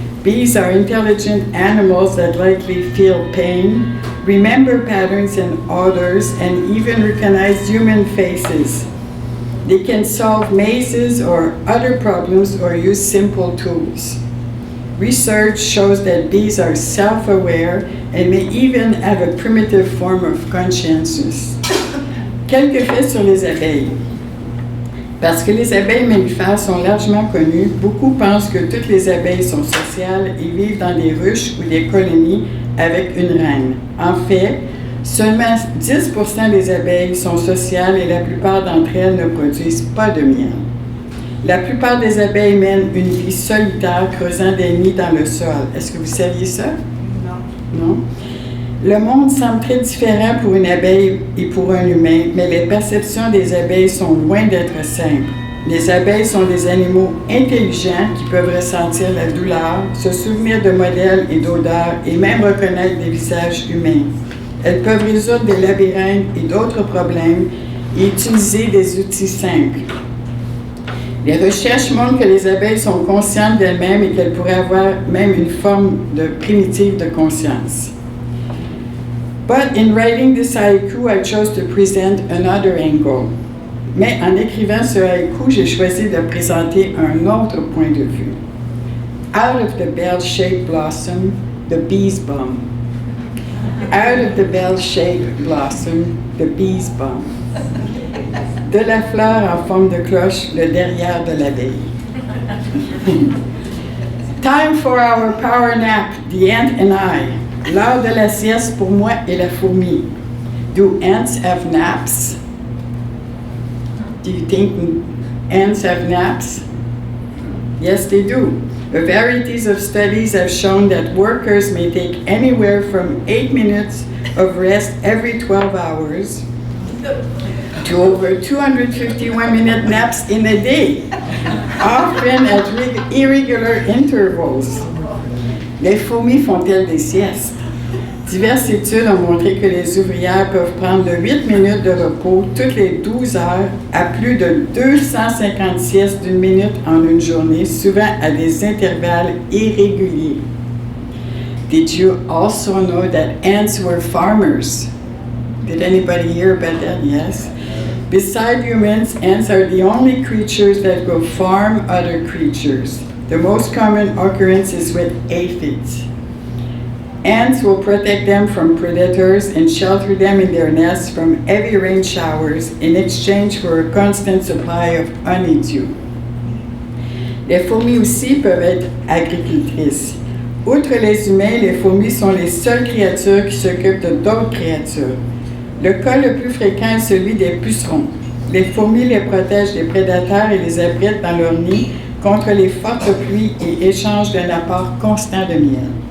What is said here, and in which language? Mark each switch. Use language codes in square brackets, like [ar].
[en] Bees are intelligent animals that likely feel pain, remember patterns and odors, and even recognize human faces. They can solve mazes or other problems or use simple tools. Research shows that bees are self-aware and may even have a primitive form of consciousness. [fr] Quelques faits sur les abeilles. Parce que les abeilles mellifères sont largement connues, beaucoup pensent que toutes les abeilles sont sociales et vivent dans des ruches ou des colonies avec une reine. En fait, seulement 10% des abeilles sont sociales et la plupart d'entre elles ne produisent pas de miel. La plupart des abeilles mènent une vie solitaire, creusant des nids dans le sol. Est-ce que vous saviez ça? Non. Non? Le monde semble très différent pour une abeille et pour un humain, mais les perceptions des abeilles sont loin d'être simples. Les abeilles sont des animaux intelligents qui peuvent ressentir la douleur, se souvenir de modèles et d'odeurs et même reconnaître des visages humains. Elles peuvent résoudre des labyrinthes et d'autres problèmes et utiliser des outils simples. Les recherches montrent que les abeilles sont conscientes d'elles-mêmes et qu'elles pourraient avoir même une forme de primitive de conscience. [en] But in writing this haiku, I chose to present another angle. [fr] Mais en écrivant ce haïku, j'ai choisi de présenter un autre point de vue. [en] Out of the bell-shaped blossom, the bee's bum. Out of the bell-shaped blossom, the bee's bum. [fr] De la fleur en forme de cloche, le derrière de l'abeille. [en] Time for our power nap, the ant and I. [fr] L'heure de la sieste pour moi et la fourmi. [en] Do ants have naps? Do you think ants have naps? Yes, they do. A varieties of studies have shown that workers may take anywhere from 8 minutes of rest every 12 hours to over 251-minute naps in a day, often at irregular intervals. [fr] Les fourmis font-elles des siestes? Diverses études ont montré que les ouvrières peuvent prendre de 8 minutes de repos toutes les 12 heures à plus de 250 siestes d'une minute en une journée, souvent à des intervalles irréguliers. [en] Did you also know that ants were farmers? Did anybody hear about that? Yes. Beside humans, ants are the only creatures that go farm other creatures. The most common occurrence is with aphids. Ants will protect them from predators and shelter them in their nests from heavy rain showers in exchange for a constant supply of honeydew. [fr] Les fourmis aussi peuvent être agricultrices. Outre les humains, les fourmis sont les seules créatures qui s'occupent de d'autres créatures. Le cas le plus fréquent est celui des pucerons. Les fourmis les protègent des prédateurs et les abritent dans leur nid contre les fortes pluies et échangent un apport constant de miel.